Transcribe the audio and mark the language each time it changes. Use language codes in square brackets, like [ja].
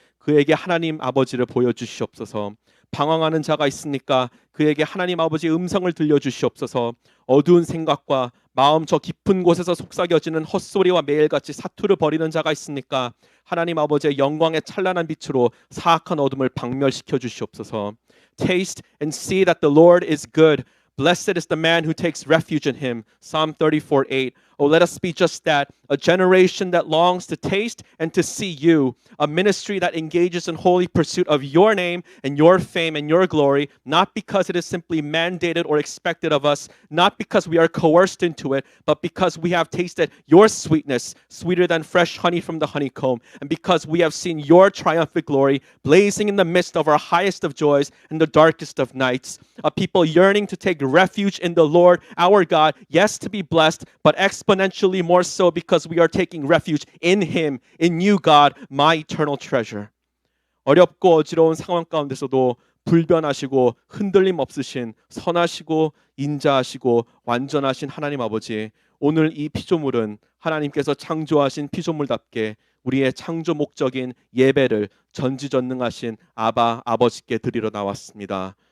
[ko] 그에게 하나님 아버지를 보여주시옵소서. 방황하는 자가 있으니까 그에게 하나님 아버지의 음성을 들려주시옵소서. 어두운 생각과 마음 저 깊은 곳에서 속삭여지는 헛소리와 매일같이 사투를 벌이는 자가 있으니까 하나님 아버지의 영광의 찬란한 빛으로 사악한 어둠을 박멸시켜 주시옵소서. [en] Taste and see that the Lord is good. Blessed is the man who takes refuge in him. Psalm 34:8. Oh, let us be just that, a generation that longs to taste and to see you, a ministry that engages in holy pursuit of your name and your fame and your glory, not because it is simply mandated or expected of us, not because we are coerced into it, but because we have tasted your sweetness, sweeter than fresh honey from the honeycomb, and because we have seen your triumphant glory blazing in the midst of our highest of joys and the darkest of nights, a people yearning to take refuge in the Lord our God, yes, to be blessed, but exponentially more so because we are taking refuge in Him, in you, God, my eternal treasure. [ko] 어렵고 어지러운 상황 가운데서도 불변하시고 흔들림 없으신 선하시고 인자하시고 완전하신 하나님 아버지, 오늘 이 피조물은 하나님께서 창조하신 피조물답게 우리의 창조 목적인 예배를 전지전능하신 아버지께 드리러 나왔습니다.